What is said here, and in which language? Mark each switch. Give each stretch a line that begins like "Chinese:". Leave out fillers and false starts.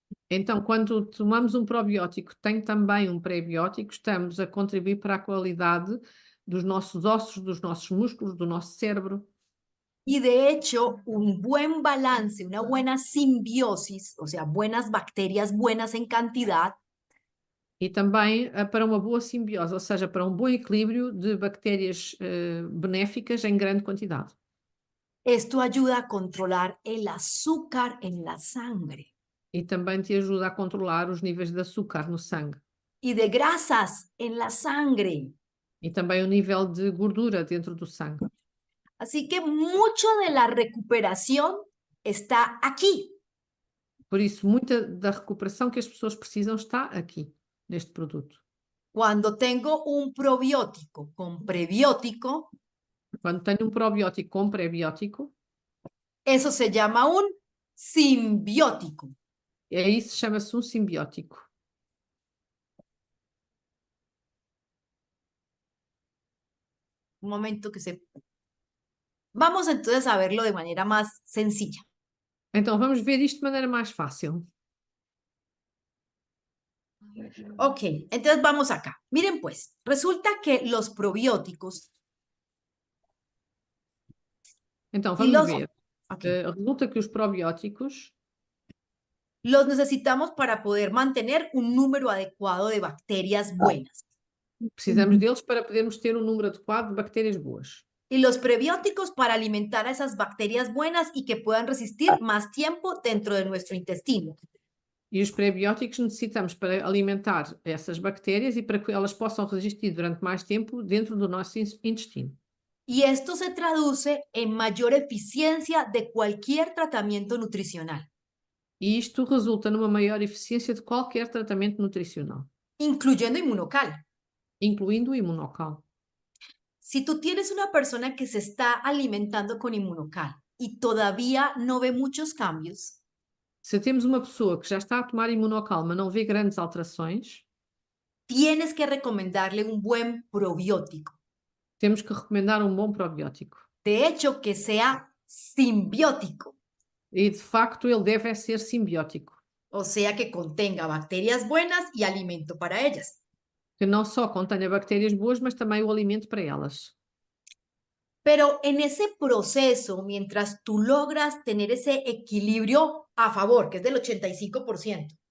Portuguese: Então, quando tomamos um probiótico, tem também um prebiótico, estamos a contribuir para a qualidade dos nossos ossos, dos nossos músculos, do nosso cérebro.
Spanish: Y de hecho, un buen balance, una buena simbiosis, o sea, buenas bacterias buenas en cantidad,
Portuguese: E também para uma boa simbiose, ou seja, para um bom equilíbrio de bactérias benéficas em grande quantidade.
Spanish: esto ayuda a controlar el azúcar en la sangre
Portuguese: E também te ajuda a controlar os níveis de açúcar no sangue.
Spanish: y de grasas en la sangre.
Portuguese: E também o nível de gordura dentro do sangue.
Spanish: Así que mucho de la recuperación está aquí.
Portuguese: Por isso, muita da recuperação que as pessoas precisam está aqui, neste produto.
Spanish: Cuando tengo un probiótico con prebiótico,
Portuguese: Quando tenho um probiótico com prebiótico,
Spanish: eso se llama un simbiótico.
Portuguese: isso chama-se um simbiótico.
Spanish: Un momento que se... Vamos entonces a verlo de manera más sencilla.
Portuguese: Então, vamos ver isto de maneira mais fácil.
Spanish: Ok, entonces vamos acá. Miren pues, resulta que los probióticos
Portuguese: Então,
Spanish: y
Portuguese: vamos
Spanish: los...
Portuguese: ver. Ok. Resulta que os probióticos
Spanish: Los necesitamos para poder mantener un número adecuado de bacterias buenas.
Portuguese: precisamos deles para podermos ter um número adequado de bactérias boas.
Spanish: Y los prebióticos para alimentar a esas bacterias buenas y que puedan resistir más tiempo dentro de nuestro intestino.
Portuguese: E os prebióticos necessitamos para alimentar essas bactérias e para que elas possam resistir durante mais tempo dentro do nosso intestino.
Spanish: Y esto se traduce en mayor eficiencia de cualquier tratamiento nutricional,
Portuguese: E isto resulta numa maior eficiência de qualquer tratamento nutricional,
Spanish: incluyendo inmunocal.
Portuguese: incluindo o imunocal.
Spanish: Si tú tienes una persona que se está alimentando con inmunocal y todavía no ve muchos cambios,
Portuguese: Se temos uma pessoa que já está a tomar imunocal, mas não vê grandes alterações,
Spanish: tienes que recomendarle un buen probiótico.
Portuguese: temos que recomendar um bom probiótico.
Spanish: De hecho, que sea simbiótico,
Portuguese: E, de facto, ele deve ser simbiótico,
Spanish: o sea, que contenga bacterias buenas y alimento para ellas.
Portuguese: que não só contenha bactérias boas, mas também o alimento para elas.
Spanish: Pero en ese proceso, mientras tú logras tener ese equilibrio a favor, que es del 85%,